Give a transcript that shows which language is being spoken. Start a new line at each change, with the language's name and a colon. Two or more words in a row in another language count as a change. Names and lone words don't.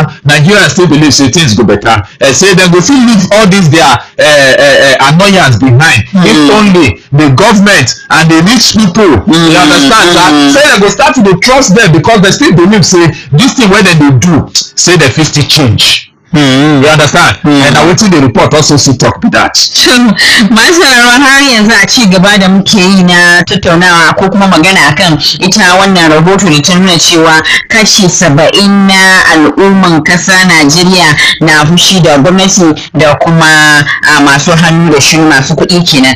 Nigerian Pidgin: Nigerians still believe say things go better. Say dem go fit leave all this their annoyance behind if only the government and the rich people, you understand that? Say dem go start to dey trust them because they still believe say this thing wey dem dey do, say dem fit still change. You understand? And na wetin the report also still talk be that.
Hausa: Masu har yanzu a ci gaba da muke yi na tattaunawa ko kuma magana akan ita wannan rahoto da ta nuna cewa kashi 70 na al'umman kasa Najeriya na fushi da gwamnati da kuma masu hannu da shuni masu kuɗi kenan.